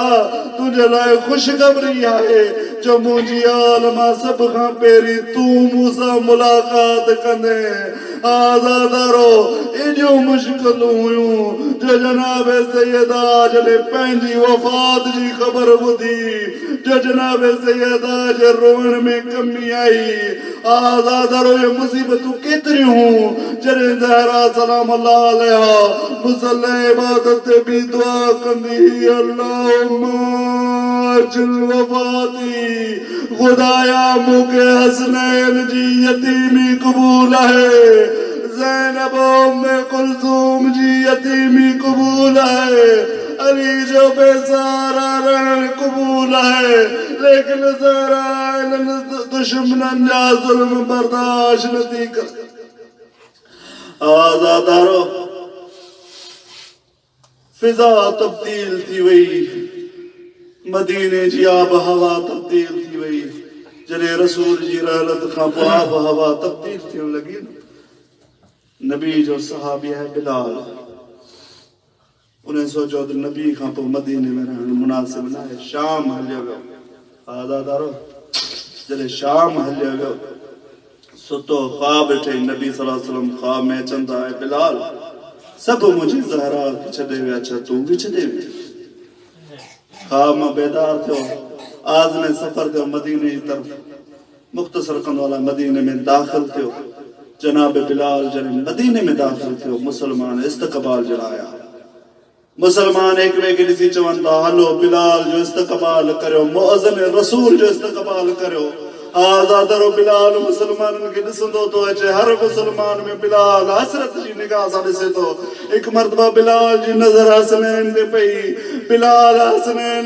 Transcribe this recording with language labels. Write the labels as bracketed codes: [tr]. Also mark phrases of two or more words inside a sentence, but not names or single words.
[sd] तुंहिंजे लाइ ख़ुशख़बरी आहे जो मुंहिंजी आल मां सभ खां पहिरीं तूं मूंसां मुलाक़ात कंदे आज़ादारो एॾियूं मुश्किलूं हुयूं जो जनाब सैयदा जॾहिं पंहिंजी वफ़ात जी ख़बर ॿुधी जो जनाब सैयदा जे रोअण में कमी आई आज़ादारो ये मुसीबतूं केतिरियूं जॾहिं ज़हरा [ar] سلام الله عليها [sd] मुसल्ले इबादत ते बि दुआ कंदी [ar] اللهم عجل وفاتي [sd] ख़ुदाया मूंखे हसनैन जी यतीमी क़बूल आहे ज़ैनब उम्मे कुलसूम जी यतीमी क़बूल है अली जो बेसहारा रहण क़बूल है लेकिन ज़हरा इन्हनि दुश्मननि जा ज़ुल्म बर्दाश्त नथी कर आज़ादारो फिज़ा तब्दील थी वई मदीने जी आब हवा तब्दील थी वई जॾहिं रसूल जी रहलत खां पोइ आब हवा तब्दील थियण लॻी नबी जो सहाबी है बिलाल उन्हें सोचो तो नबी खां पोइ मदीने में रहण मुनासिब न आहे शाम हलियो वियो आज़ादारो जॾहिं शाम हलियो वियो सुतो ख्वाब ॾिठई नबी [ar] صلى الله عليه وسلم [sd] ख्वाब में अचनि था बिलाल सभु मुंहिंजी ज़हरा खे छॾे विया छा तूं बि छॾे वियो ख्वाब मां बेदार थियो आज़म सफ़र थियो मदीने जी तरफ़ मुख़्तसर कंदो अला मदीने में दाख़िल थियो जनाब बिलाल जॾहिं मदीने में दाख़िल थियो मुसलमान इस्तक़बाल जलाया मुसलमान एक ॿिए खे ॾिसी चवनि था हलो बिलाल जो इस्तक़बाल करियो मुअज़्ज़िन रसूल जो इस्तक़बाल करियो आज़ादरो बिलाल मुसलमाननि खे ॾिसंदो थो अचे हर मुसलमान में बिलाल हसरत जी निगाह सां ॾिसे थो हिकु मरतबा बिलाल जी नज़र हसनैन ते पई बिलाल हसनैन